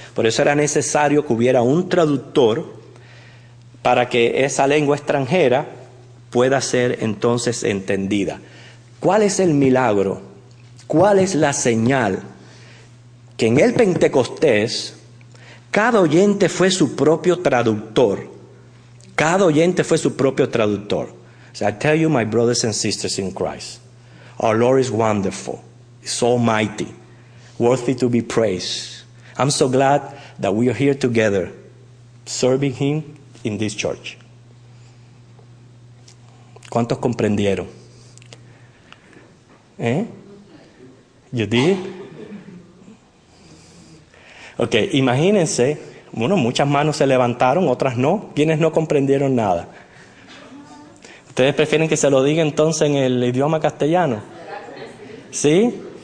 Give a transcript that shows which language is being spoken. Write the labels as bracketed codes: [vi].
[es] Por eso era necesario que hubiera un traductor para que esa lengua extranjera pueda ser entonces entendida. ¿Cuál es el milagro? ¿Cuál es la señal? Que en el Pentecostés cada oyente fue su propio traductor. Cada oyente fue su propio traductor. [en] So I tell you, my brothers and sisters in Christ, our Lord is wonderful, is almighty, worthy to be praised. I'm so glad that we are here together, serving Him in this church. [es] ¿Cuántos comprendieron? [en] You did? [es] Ok, imagínense, bueno, muchas manos se levantaron, otras no. ¿Quiénes no comprendieron nada? ¿Ustedes prefieren que se lo diga entonces en el idioma castellano? ¿Sí?